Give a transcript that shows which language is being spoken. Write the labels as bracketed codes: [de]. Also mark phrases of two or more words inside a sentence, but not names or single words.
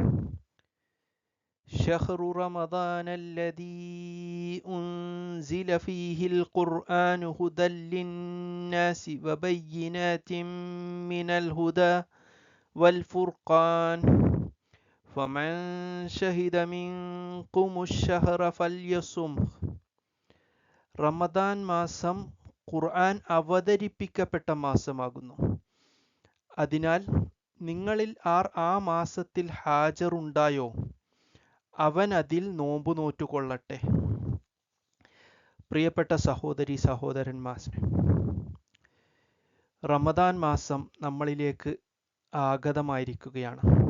[ar] شهر رمضان الذي أنزل فيه القرآن هدى للناس وبينات من الهدى والفرقان فمن شهد منكم الشهر فليصمه. [ml] റമദാൻ മാസം ഖുർആൻ അവതരിപ്പിക്കപ്പെട്ട മാസമാകുന്നു. അതിനാൽ നിങ്ങളിൽ ആർ ആ മാസത്തിൽ ഹാജറുണ്ടായോ അവൻ അതിൽ നോമ്പു നോറ്റുകൊള്ളട്ടെ. പ്രിയപ്പെട്ട സഹോദരി സഹോദരന്മാരെ, റമദാൻ മാസം നമ്മളിലേക്ക് ആഗതമായിരിക്കുകയാണ്.